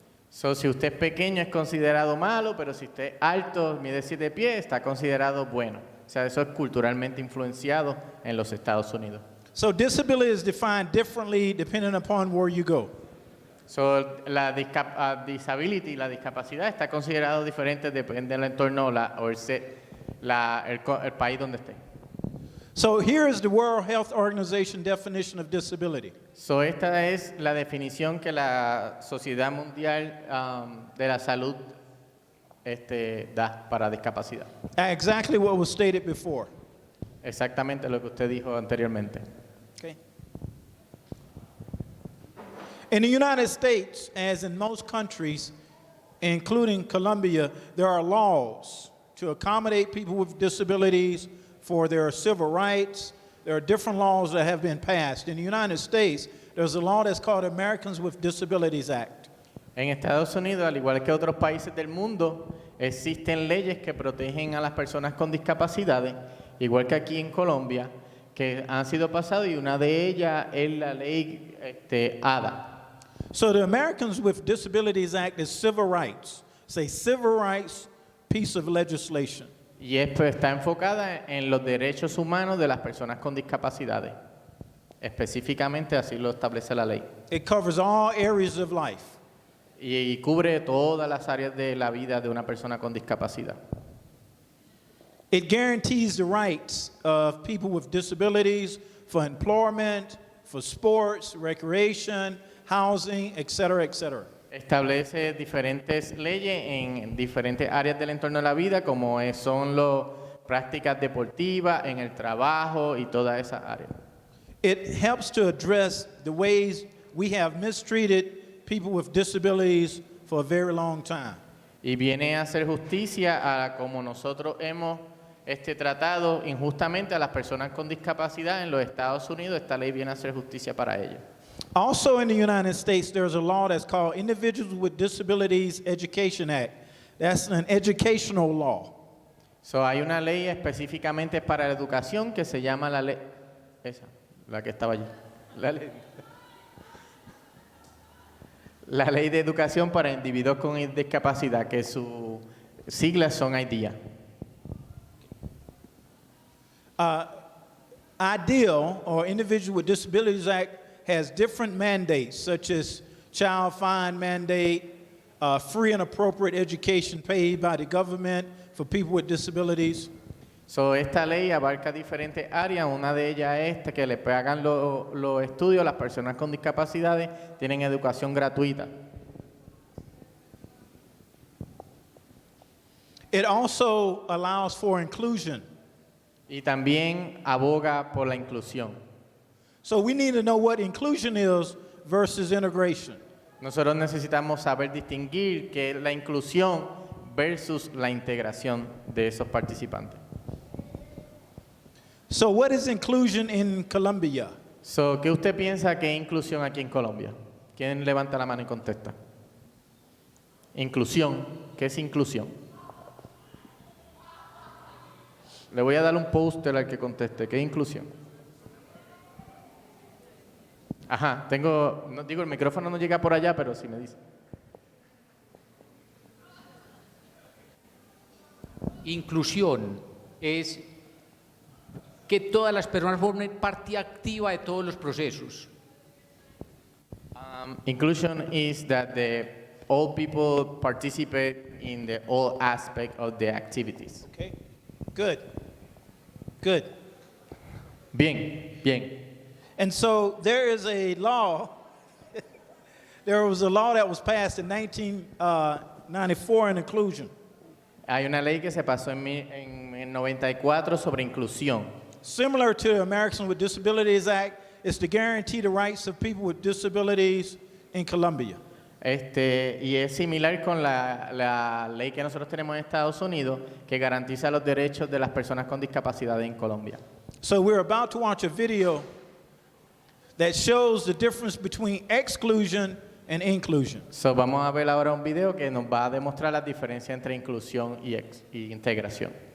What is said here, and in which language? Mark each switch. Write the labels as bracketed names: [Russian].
[Spanish] So, si usted es pequeño es considerado malo, pero si usted es alto, mide 7 pies, está considerado bueno. O sea, eso es culturalmente influenciado en los Estados Unidos. [English] So disability is defined differently depending upon where you go. [Spanish] So, la disability, la discapacidad está considerado diferente depende del entorno el país donde esté. [English] So here is the World Health Organization definition of disability. [Spanish] So, esta es la definición que la Sociedad Mundial de la Salud da para discapacidad. [English] Exactly what was stated before. [Spanish] Exactamente lo que usted dijo anteriormente. [English] Okay. In the United States, as in most countries, including Colombia, there are laws to accommodate people with disabilities for their civil rights. There are different laws that have been passed. In the United States, there's a law that's called Americans with Disabilities Act. [Spanish] En Estados Unidos, al igual que otros países del mundo, existen leyes que protegen a las personas con discapacidades, igual que aquí en Colombia, que han sido pasadas y una de ellas es la ley ADA. [English] So the Americans with Disabilities Act is civil rights. It's a civil rights piece of legislation. [Spanish] Y esto está enfocada en los derechos humanos de las personas con discapacidades. Específicamente así lo establece la ley. [English] It covers all areas of life. [Spanish] Y cubre todas las áreas de la vida de una persona con discapacidad. [English] It guarantees the rights of people with disabilities for employment, for sports, recreation, housing, etc., etc. [Spanish] Establece diferentes leyes en diferentes áreas del entorno de la vida, como son las prácticas deportivas, en el trabajo y todas esas áreas. [English] It helps to address the ways we have mistreated people with disabilities for a very long time. [Spanish] Y viene a hacer justicia a como nosotros hemos tratado injustamente a las personas con discapacidad en los Estados Unidos. Esta ley viene a hacer justicia para ellos. [English] Also in the United States, there's a law that's called Individuals with Disabilities Education Act. That's an educational law. [Spanish] So, hay una ley específicamente para la educación que se llama la ley, esa, la que estaba allí, la ley de educación para individuos con discapacidad, que sus siglas son IDEA. [English] IDEAL, or Individual with Disabilities Act, has different mandates, such as child fine mandate, free and appropriate education paid by the government for people with disabilities. [Spanish] So, esta ley abarca diferentes áreas. Una de ellas es que le pagan los estudios a las personas con discapacidades, tienen educación gratuita. [English] It also allows for inclusion. [Spanish] Y también aboga por la inclusión. [English] So we need to know what inclusion is versus integration. [Spanish] Nosotros necesitamos saber distinguir qué es la inclusión versus la integración de esos participantes. [English] So what is inclusion in Colombia? [Spanish] So, ¿qué usted piensa que es inclusión aquí en Colombia? ¿Quién levanta la mano y contesta? Inclusión. ¿Qué es inclusión? Le voy a dar un póster al que conteste. ¿Qué es inclusión? Ajá, no digo, el micrófono no llega por allá, pero sí me dice. Inclusión es que todas las personas formen parte activa de todos los procesos. [English] Inclusion is that all people participate in the all aspect of the activities. Okay, good, good. [Spanish] Bien, bien. [English] And so there is a law, there was a law that was passed in 1994 in inclusion. [Spanish] Hay una ley que se pasó en 94 sobre inclusión. [English] Similar to the Americans with Disabilities Act, it's to guarantee the rights of people with disabilities in Colombia. [Spanish] Y es similar con la ley que nosotros tenemos en Estados Unidos, que garantiza los derechos de las personas con discapacidad en Colombia. [English] So we're about to watch a video that shows the difference between exclusion and inclusion. [Spanish] So, vamos a ver ahora un video que nos va a demostrar la diferencia entre inclusión y integración.